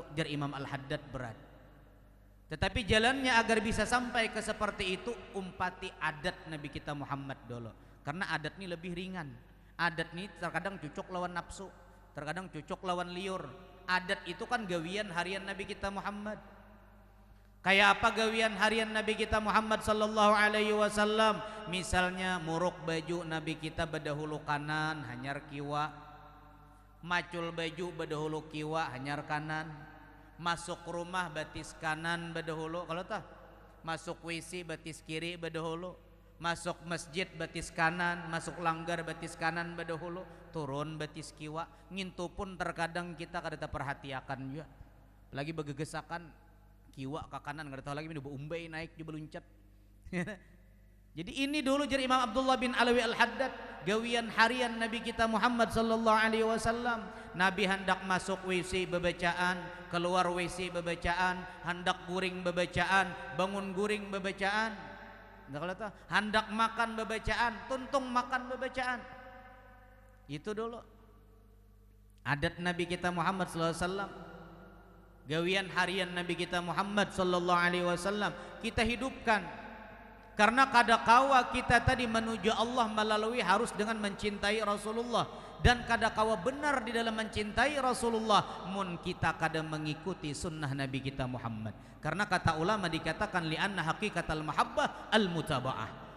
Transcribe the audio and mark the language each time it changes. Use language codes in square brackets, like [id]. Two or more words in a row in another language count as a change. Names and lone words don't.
[bjn] Jar Imam Al-Haddad berat. Tetapi jalannya agar bisa sampai ke seperti itu, umpati adat Nabi kita Muhammad dulu. Karena adat ini lebih ringan. Adat ini terkadang cocok lawan nafsu, terkadang cocok lawan liur. Adat itu kan gawian harian Nabi kita Muhammad. Kayak apa gawian harian Nabi kita Muhammad [ar] صلى الله عليه وسلم? [bjn] Misalnya muruk baju Nabi kita bedahulu kanan hanyar kiwa, macul baju bedahulu kiwa hanyar kanan, masuk rumah batis kanan bedahulu, kalau tah masuk WC batis kiri bedahulu, masuk masjid batis kanan, masuk langgar batis kanan bedahulu, turun batis kiwa. Ngintu pun terkadang kita kada perhatiakan juga, lagi begegesakan kiwa ke kanan nggak tahu lagi ini umbai naik juga luncat. Jadi ini dulu jadi Imam Abdullah bin Alawi Al-Haddad gawian harian Nabi kita Muhammad [ar] صلى الله عليه وسلم. [bjn] Nabi hendak masuk WC bebacaan, keluar WC bebacaan, hendak guring bebacaan, bangun guring bebacaan. Hendak makan bebacaan, tuntung makan bebacaan. Itu dulu adat Nabi kita Muhammad [ar] صلى الله عليه وسلم. [bjn] Gawian harian Nabi kita Muhammad [ar] صلى الله عليه وسلم [bjn] kita hidupkan. Karena kadakawa kita tadi menuju Allah melalui harus dengan mencintai Rasulullah, dan kadakawa benar di dalam mencintai Rasulullah mun kita kada mengikuti sunnah Nabi kita Muhammad. Karena kata ulama dikatakan [ar] لأن حقيقة المحبة المتابعة.